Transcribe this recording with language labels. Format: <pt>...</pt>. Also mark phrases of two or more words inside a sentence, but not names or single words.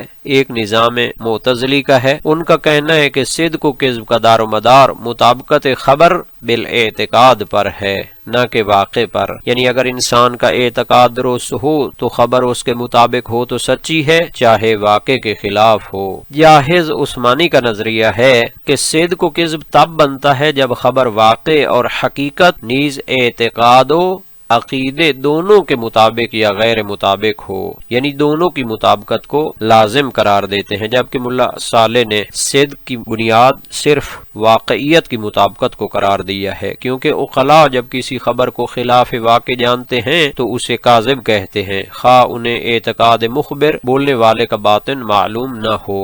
<ur>ایک نظام معتزلی کا ہے، ان کا کہنا ہے کہ صدق و کذب کا دار و مدار مطابقت خبر بالاعتقاد پر ہے نہ کہ واقع پر، یعنی اگر انسان کا اعتقاد درست ہو تو خبر اس کے مطابق ہو تو سچی ہے چاہے واقع کے خلاف ہو۔ جاہز عثمانی کا نظریہ ہے کہ صدق و کذب تب بنتا ہے جب خبر واقع اور حقیقت نیز اعتقاد و عقیدے دونوں کے مطابق یا غیر مطابق ہو، یعنی دونوں کی مطابقت کو لازم قرار دیتے ہیں، جبکہ ملا صالح نے صدق کی بنیاد صرف واقعیت کی مطابقت کو قرار دیا ہے، کیونکہ عقلاء جب کسی خبر کو خلاف واقع جانتے ہیں تو اسے کاذب کہتے ہیں، خواہ انہیں اعتقاد مخبر بولنے والے کا باطن معلوم نہ ہو۔</ur>